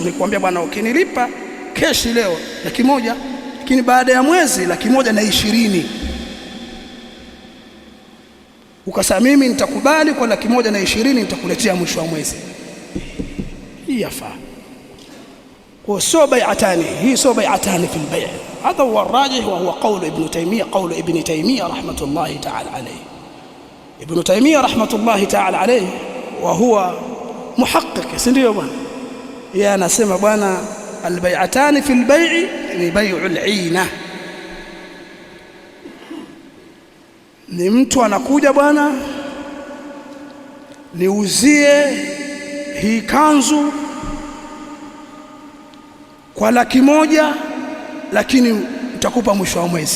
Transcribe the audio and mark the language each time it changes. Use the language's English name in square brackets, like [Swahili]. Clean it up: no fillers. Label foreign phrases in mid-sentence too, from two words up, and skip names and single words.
[Swahili] Nikwambia bwana ukinilipa keshi leo 100,000, lakini baada ya mwezi 120,000. Ukasema mimi nitakubali kwa 120,000 nitakuletea mwisho wa mwezi. Hii yafaa. Kwa sio bai'atani, hii sio [Arabic] بيعتان في بيع'. هذا هو راجح وهو قول ابن تيمية، قول ابن تيمية رحمة الله تعالى عليه. ابن تيمية رحمة الله تعالى عليه وهو محقق, [Swahili] si ndio bwana? Yeye anasema bwana [Arabic] البيعتان في البيع [Swahili] ni [Arabic] بيع العينة. [Swahili] Ni mtu anakuja bwana niuzie hii kanzu kwa 100,000, lakini nitakupa mwisho wa mwezi.